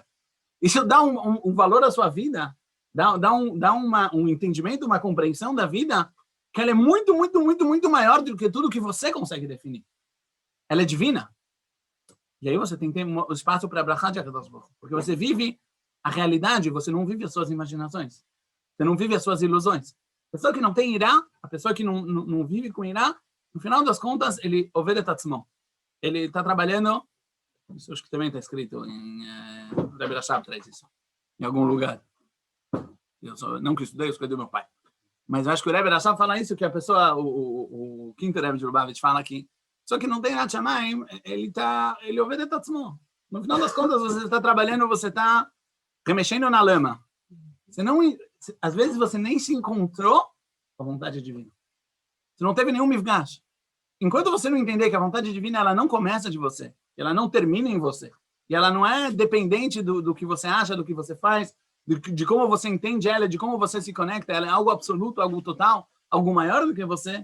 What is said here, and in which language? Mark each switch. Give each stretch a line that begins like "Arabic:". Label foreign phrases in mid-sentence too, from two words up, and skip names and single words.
Portuguese: Isso dá um valor à sua vida, dá um entendimento, uma compreensão da vida, que ela é muito, muito, muito, muito maior do que tudo que você consegue definir. Ela é divina. E aí você tem que ter um espaço para abraçar de
Hebrew: הקדוש ברוך הוא,
Portuguese: porque você vive a realidade, você não vive as suas imaginações. Você não vive as suas ilusões. A pessoa que não tem irá, a pessoa que não vive com irá, no final das contas, ele
Hebrew: עובר עצמו.
Portuguese: Ele está trabalhando, isso acho que também está escrito em Rebbe Rashab traz isso, em algum lugar. Não que eu estudei do meu pai. Mas eu acho que o Rebbe Rashab fala isso, que a pessoa, o quinto Rebbe de Lubavitch fala que só que não tem
Hebrew: יראת שמים,
Portuguese: ele
Hebrew: עובר עצמו.
Portuguese: No final das contas, você está trabalhando, você está remexendo na lama. Às vezes você nem se encontrou com a vontade divina. Você não teve nenhum mifgash. Enquanto você não entender que a vontade divina ela não começa de você, ela não termina em você, e ela não é dependente do que você acha, do que você faz, de como você entende ela, de como você se conecta, ela é algo absoluto, algo total, algo maior do que você.